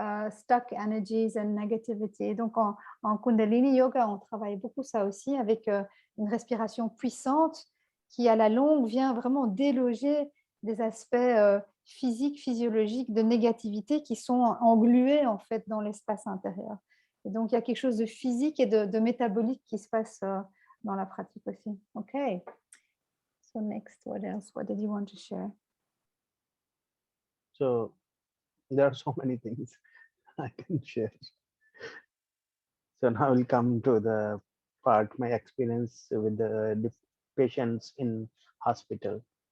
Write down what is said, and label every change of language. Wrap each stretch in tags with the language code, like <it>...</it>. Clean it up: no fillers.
<en>stuck energies and negativity.</en> <fr>Donc, en Kundalini Yoga, on travaille beaucoup ça aussi avec une respiration puissante qui, à la longue, vient vraiment déloger des aspects physiques, physiologiques de négativité qui sont englués, en fait, dans l'espace intérieur. Et donc, il y a quelque chose de physique et de métabolique qui se passe dans la pratique aussi.</fr> <en>OK. So next, what else? What did you want to share? So there are so many things I can share. So now we'll come to the part, my experience with the patients in hospital.</en>